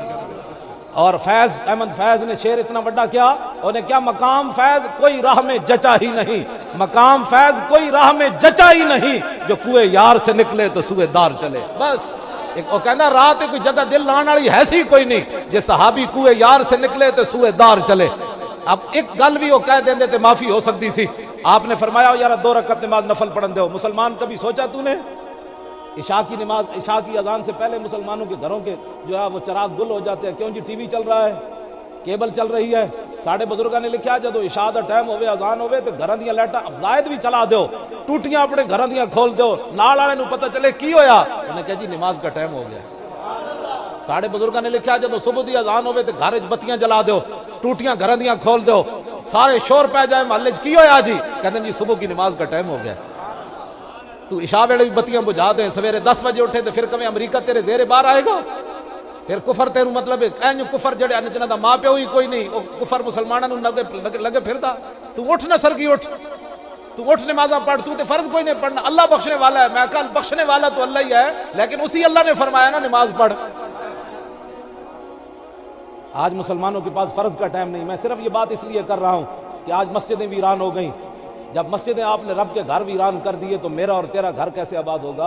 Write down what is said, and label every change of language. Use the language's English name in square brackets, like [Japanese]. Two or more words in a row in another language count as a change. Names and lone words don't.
[Urdu] اور فیض احمد فیض نے شعر اتنا بڑا کیا، انہیں کیا مقام فیض کوئی راہ میں جچا ہی نہیں، مقام فیض کوئی راہ میں جچا ہی نہیں، جو کوئے یار سے نکلے تو سوئے دار چلے۔ [Punjabi] بس وہ کہنا رات کوئی جگہ دل لان والی ایسی کوئی نہیں، جے صحابی کوئے یار سے نکلے تو سوئے دار چلے۔ اب ایک گل بھی وہ کہہ دیندے تے معافی ہو سکتی سی، آپ نے فرمایا یار 2 رکعت نماز نفل پڑھن دو۔ [Urdu] مسلمان کبھی سوچا تو نے عشاء کی نماز، عشاء کی اذان سے پہلے مسلمانوں کے گھروں کے جو ہے وہ چراغ گل ہو جاتے ہیں، کیوں جی ٹی وی چل رہا ہے، کیبل چل رہی ہے، [Punjabi] ساڑھے بزرگاں نے لکھا جدو عشاء دا ٹائم ہوئے اذان ہوئے تو گھراں دیاں لائٹاں زائد بھی چلا دیو، ٹوٹیاں اپنے گھراں دیاں کھول دیو، نال والے نوں پتہ چلے کی ہویا، [Urdu] انہیں کہا جی نماز کا ٹائم ہو گیا۔ [Punjabi] ساڑھے بزرگاں نے لکھا جدو صبح دی اذان ہوئے تو گھر وچ بتیاں جلا دیو، ٹوٹیاں گھراں دیاں کھول دیو، سارے شور پہ جائے محلے کی ہویا جی، [Urdu] کہتے ہیں جی صبح کی نماز کا ٹائم ہو گیا۔ [Punjabi] تو عشاء ویلے بھی بتیاں بجھا دیں، سویرے 10 بجے اٹھے تو [Urdu] پھر کبھی امریکہ تیرے زیر بار آئے گا، [Punjabi] پھر کفر تیروں مطلب ہے کفر جڑے جنہ دا ماں پیو ہی کوئی نہیں، وہ کفر مسلمانوں لگے پھردا، تو اٹھ نہ سرگی اٹھ، تو اٹھ نمازاں پڑھ، تو تے فرض کوئی نہیں پڑھنا، اللہ بخشنے والا ہے، میں کہا بخشنے والا تو اللہ ہی ہے، لیکن اسی اللہ نے فرمایا نا نماز پڑھ۔ [Urdu] آج مسلمانوں کے پاس فرض کا ٹائم نہیں، میں صرف یہ بات اس لیے کر رہا ہوں کہ آج مسجدیں ویران ہو گئیں، جب مسجدیں آپ نے رب کے گھر ویران کر دیے تو میرا اور تیرا گھر کیسے آباد ہوگا؟